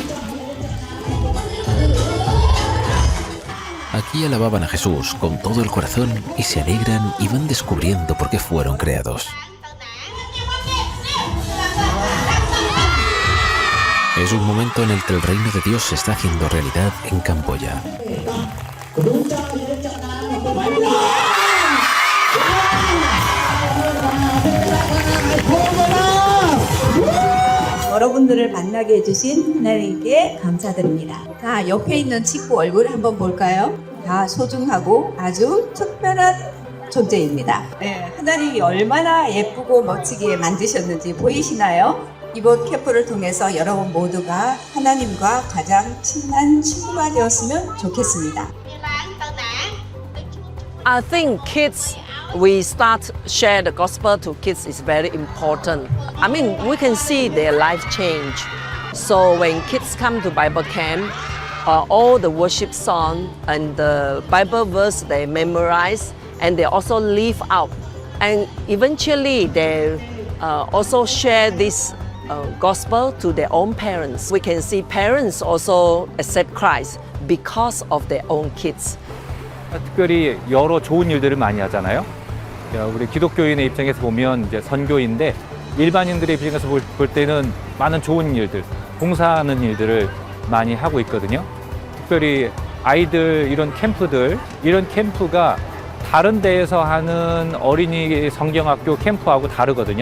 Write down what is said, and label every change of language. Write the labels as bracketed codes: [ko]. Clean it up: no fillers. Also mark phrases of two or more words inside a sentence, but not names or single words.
[es] Aquí alababan a Jesús con todo el corazón y se alegran y van descubriendo por qué fueron creados. Es un momento en el que el reino de Dios se está haciendo realidad en Camboya. [ko] 여러분들을 만나게 해주신 하나님께 감사드립니다. 자, 옆에 있는 친구 얼굴 한번 볼까요? 다 소중하고 아주 특별한 존재입니다. 네, 하나님이 얼마나 예쁘고 멋지게 만드셨는지 보이시나요? 이번 캠프를 통해서 여러분 모두가 하나님과 가장 친한 친구가 되었으면 좋겠습니다. [en] I think kids, we start share the gospel to kids is very important. I mean, we can see their life change. So when kids come to Bible camp, all the worship song and the Bible verse they memorize and they also live out. And eventually they also share this gospel to their own parents. We can see parents also accept Christ because of their own kids. [ko] 특별히 여러 좋은 일들을 많이 하잖아요. 우리 기독교인의 입장에서 보면 이제 선교인데 일반인들의 입장에서 볼 때는 많은 좋은 일들, 봉사하는 일들을 많이 하고 있거든요. 특별히 아이들 이런 캠프들, 이런 캠프가 다른 데에서 하는 어린이 성경학교 캠프하고 다르거든요.